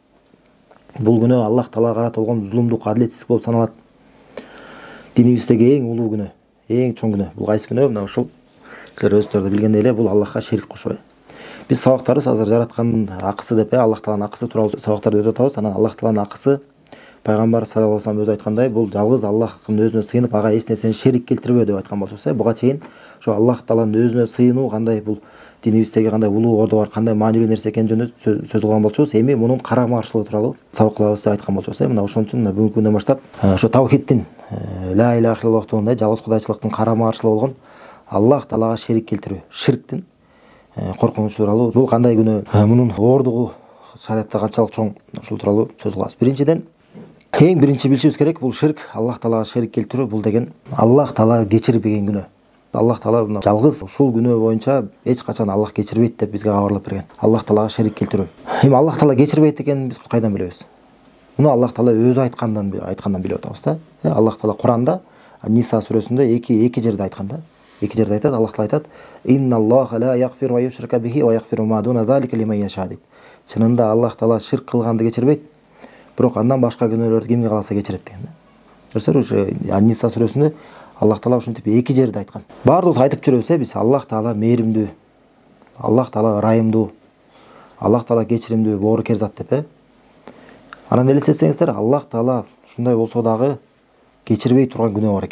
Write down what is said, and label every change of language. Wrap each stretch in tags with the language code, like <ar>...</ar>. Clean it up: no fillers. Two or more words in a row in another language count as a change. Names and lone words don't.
<ky>Бул күнөө Аллах Таалага каратылган зулумдук, адилетсиздик болуп саналат. Динибиздеги эң улуу күнөө, эң чоң күнөө. Бул кайсы күнөө? Мына ушул силер өзүңөр билгендей эле, бул Аллахка шерик кошуу. Биз сабактарыбыз азыр жараткандын акысы деп, Аллах Тааланын акысы тууралуу сабактарды өтүп атабыз. Анан Аллах Тааланын акысы Пайгамбар</ky> <ar>صلى الله عليه وسلم</ar> <ky>өзү айткандай, бул жалгыз Аллахтын өзүнө сыйынып, ага эч нерсени шерик келтирбөө деп айткан болчубуз. Буга чейин ошо Аллах Тааланын өзүнө сыйынуу кандай бул динибиздеги кандай улуу орду бар, кандай маанилүү нерсе экени жөнүндө сөз кылган болчубуз. Эми мунун карама каршылыгы тууралуу сабак кылабыз деп айткан болчубуз. Мына ошон үчүн бүгүнкү күндөн баштап ошо таухиддин</ky> <ar>لا إله إلا الله</ar> <ky>жалгыз кудайчылыктын карама каршылыгы болгон Аллах Таалага шерик келтирүү, ширктин коркунучу тууралуу, бул кандай күнөө, мунун оордугу шариатта канчалык чоң, ушул тууралуу сөз кылабыз. Биринчиден, эң биринчи билишибиз керек, бул ширк, Аллах Таалага шерик келтирүү, бул деген Аллах Таала кечирбеген күнөө. Аллах Таала жалгыз ушул күнөө боюнча эч качан Аллах кечирбейт деп бизге кабарлап берген. Аллах Таалага шерик келтирүү. Эми Аллах Таала кечирбейт экенин биз кайдан билебиз? Муну Аллах Таала өзү айткандан билип атабыз да. Аллах Таала Куранда Ниса сүрөсүндө эки жерде айткан да. Эки жерде айтат, Аллах Таала айтат:</ky> <ar>"إن الله لا يغفر و يشرك به و يغفر ما دون ذلك لمن يشاء" дейт.</ar> <ky>Чынында Аллах Таала ширк кылганды кечирбейт, бирок андан башка күнөөлөрдү кимге кааласа кечирет деген да. Көрсөңөр, Ниса сүрөсүндө Аллах Таала ушинтип эки жерде айткан. Баардыгыбыз айтып жүрөбүз, биз Аллах Таала мээримдүү, Аллах Таала ырайымдуу, Аллах Таала кечиримдүү, боорукер зат деп, Анан элестетсеңиздер, Аллах Таала ушундай болсо дагы кечирбей турган күнөө бар экен.</ky>